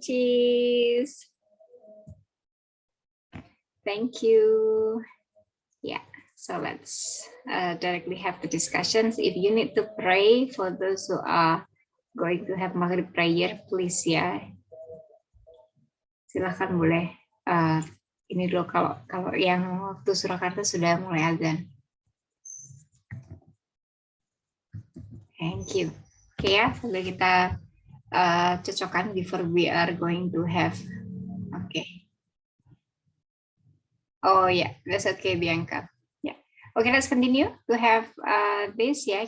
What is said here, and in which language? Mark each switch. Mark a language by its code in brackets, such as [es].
[en] Cheese. Thank you. Yeah, so let's directly have the discussions. If you need to pray for those who are going to have Maghrib prayer, please ya. [id] Silahkan boleh. Ini dulu kalau yang waktu Surakarta sudah mulai azan. [en] Thank you. Oke ya, [id] sambil kita cocokkan [en] before we are going to have. Oke. Oh ya, yeah, that's okay Bianca. Okay, let's continue to have this ya.